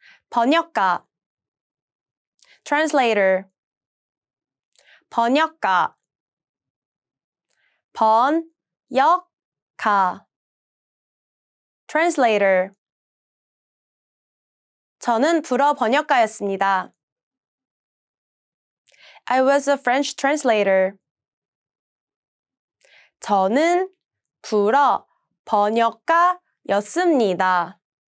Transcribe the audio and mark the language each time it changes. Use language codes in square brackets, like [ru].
[ko] 번역가. [en] translator. [ko] 번역가. 번역가. [en] translator. [ko] 저는 불어 번역가였습니다. [en] I was a French translator. [ko] 저는 불어 번역가였습니다.